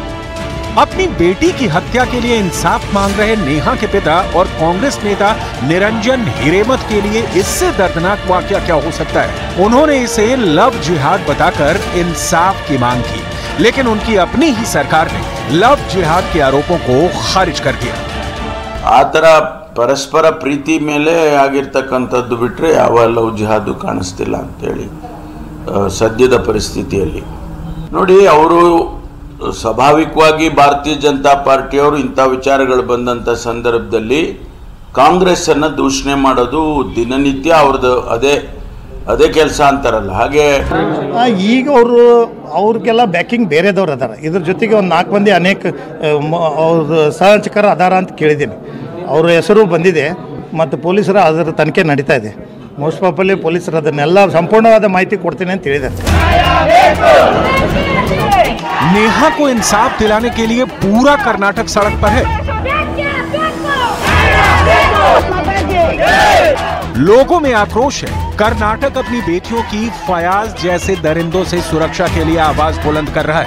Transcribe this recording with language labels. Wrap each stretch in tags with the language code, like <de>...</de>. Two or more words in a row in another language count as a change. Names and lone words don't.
<hi>अपनी बेटी की हत्या के लिए इंसाफ मांग रहे नेहा के पिता और कांग्रेस नेता निरंजन हिरेमठ के लिए इससे दर्दनाक वाकया क्या हो सकता है। उन्होंने इसे लव जिहाद बताकर इंसाफ की मांग की, लेकिन उनकी अपनी ही सरकार ने लव जिहाद के आरोपों को खारिज कर दिया।</hi> <kn>ಆತರ ಪರಸ್ಪರ ಪ್ರೀತಿ ಮೇಲೆ ಆಗಿರತಕ್ಕಂತದ್ದು ಬಿಟ್ರೆ ಯಾವ ಲವ್ ಜಿಹಾದ್ ಕಾಣಿಸ್ತಿಲ್ಲ ಅಂತ ಹೇಳಿ ಸದ್ಯದ ಪರಿಸ್ಥಿತಿಯಲ್ಲಿ ನೋಡಿ, ಅವರು ಸ್ವಾಭಾವಿಕವಾಗಿ ಭಾರತೀಯ ಜನತಾ ಪಾರ್ಟಿಯವರು ಇಂಥ ವಿಚಾರಗಳು ಬಂದಂತ ಸಂದರ್ಭದಲ್ಲಿ ಕಾಂಗ್ರೆಸ್ ಅನ್ನು ದೂಷಣೆ ಮಾಡೋದು ದಿನನಿತ್ಯ ಅವರದು ಅದೇ ಕೆಲಸ ಅಂತಾರಲ್ಲ ಹಾಗೆ। ಈಗ ಅವ್ರಿಗೆಲ್ಲ ಬ್ಯಾಕಿಂಗ್ ಬೇರೆದವ್ರು ಅದಾರ, ಇದ್ರ ಜೊತೆಗೆ ಒಂದು 4 ಮಂದಿ ಅನೇಕ ಅವ್ರ ಸಹಚಕರ ಅದಾರ ಅಂತ ಕೇಳಿದ್ದೀನಿ। ಅವ್ರ ಹೆಸರು ಬಂದಿದೆ ಮತ್ತು ಪೊಲೀಸರ ಅದರ ತನಿಖೆ ನಡೀತಾ ಇದೆ।</kn> <en>most probably</en> <kn>ಪೊಲೀಸರು ಅದನ್ನೆಲ್ಲ ಸಂಪೂರ್ಣವಾದ ಮಾಹಿತಿ ಕೊಡ್ತೀನಿ ಅಂತ ಹೇಳಿದ್ದಾರೆ।</kn> <hi>नेहा को इंसाफ दिलाने के लिए पूरा कर्नाटक सड़क पर है। लोगों में आक्रोश है। कर्नाटक अपनी बेटियों की फयाज जैसे दरिंदों से सुरक्षा के लिए आवाज बुलंद कर रहा है।</hi>